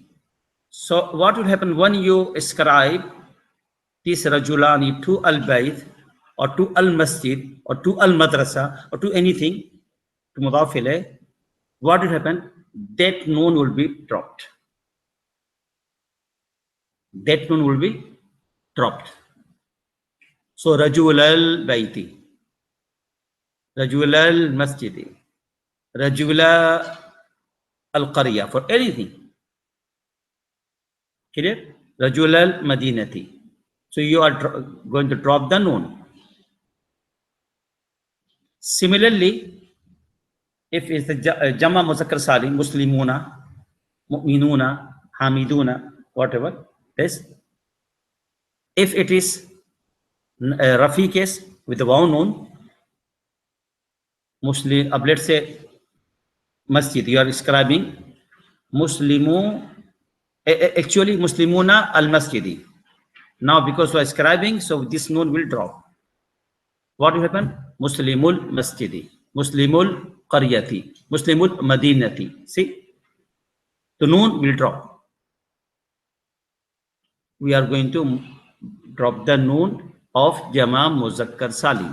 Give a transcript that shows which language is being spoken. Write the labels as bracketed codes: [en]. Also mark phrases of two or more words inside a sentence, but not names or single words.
[en] So what will happen when you ascribe this Rajulani to Al-Bayt, or to Al-Masjid, or to Al-Madrasa, or to anything, to [ar] مضاف إليه, [en] what will happen? That Noon will be dropped. That Noon will be dropped. [ar] So رجل البيت، رجل المسجد، رجل القرية, [en] for anything. Clear? [ar] رجل المدينة. [en] So you are going to drop the Noon. Similarly, if it's the [ar] جمع مذكر سالم, مسلمون، مؤمنون، حامدون, [en] whatever, yes. If it is Rafi case with the [ar] واو نون, [en] Muslim, let's say Masjid, you are describing Muslimu, actually [ar] مسلمون المسجد. [en] Now because you are scribing, so this Noon will drop. What will happen? [ar] مسلمو المسجد، مسلمو القرية، مسلمو المدينة. [en] See? The Noon will drop. We are going to drop the Noon of [ar] جمع مذكر سالم.